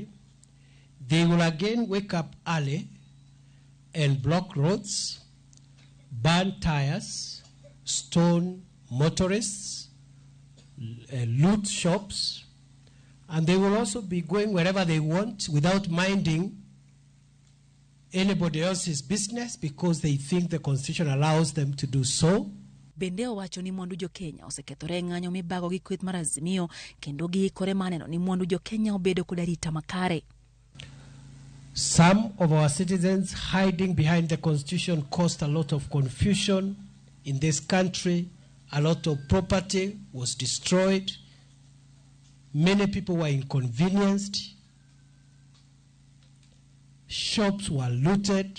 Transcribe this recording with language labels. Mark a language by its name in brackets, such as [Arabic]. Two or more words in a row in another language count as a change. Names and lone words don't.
[English] they will again wake up early and block roads, burn tires, stone motorists, loot shops, and they will also be going wherever they want without minding anybody else's business because they think the Constitution allows them to do so. [Luo (Kenya and Tanzania)] Bende wacho ni mwandu jo Kenya osekethore ng'anyo mibago gi kweth mar Azimio kendo giikore maneno ni mwandu jo Kenya obedo kod arita makare. [English] Some of our citizens hiding behind the Constitution caused a lot of confusion in this country. A lot of property was destroyed. Many people were inconvenienced. Shops were looted.